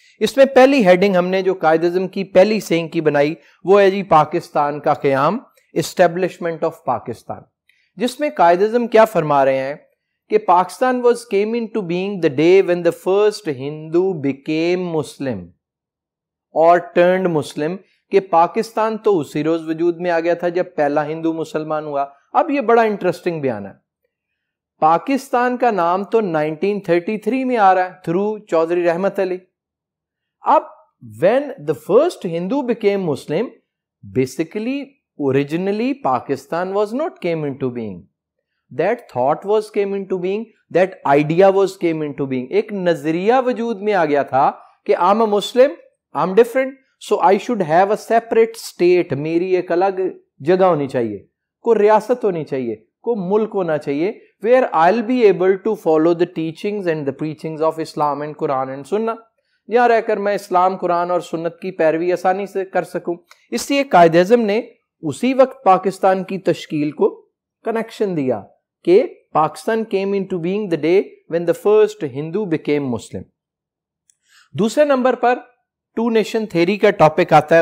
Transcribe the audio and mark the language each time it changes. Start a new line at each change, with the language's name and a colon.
Urdu: اس میں پہلی ہیڈنگ ہم نے جو قائد اعظم کی پہلی سینگ کی بنائی وہ ہے جی پاکستان کا قیام، اسٹیبلشمنٹ آف پاکستان، جس میں قائد اعظم کیا فرما رہے ہیں کہ Pakistan
English: was came in to being the day when the first Hindu became Muslim اور turned Muslim,
Urdu: کہ پاکستان تو اسی روز وجود میں آ گیا تھا جب پہلا ہندو مسلمان ہوا. اب یہ بڑا انٹرسٹنگ بیان ہے. پاکستان کا نام تو 1933 میں آ رہا ہے تھرو چودھری رحمت علی.
English: اب when the first Hindu became Muslim, basically originally Pakistan was not came into being. That thought was came into being, that idea was came into being.
Urdu: ایک نظریہ وجود میں آ گیا تھا کہ
English: I'm a Muslim, I'm different, so I should have a separate state.
Urdu: میری ایک الگ جگہ ہونی چاہیے، کوئی ریاست ہونی چاہیے، کوئی ملک ہونا چاہیے
English: where I'll be able to follow the teachings and the preachings of Islam and Quran and Sunnah.
Urdu: یہاں رہ کر میں اسلام، قرآن اور سنت کی پیروی آسانی سے کر سکوں. اس لیے قائد اعظم نے اسی وقت پاکستان کی تشکیل کو کنیکشن دیا کہ Pakistan
English: came into being the day when the first Hindu became Muslim.
Urdu: دوسرے number per to nation theory کا ٹاپک آتا ہے.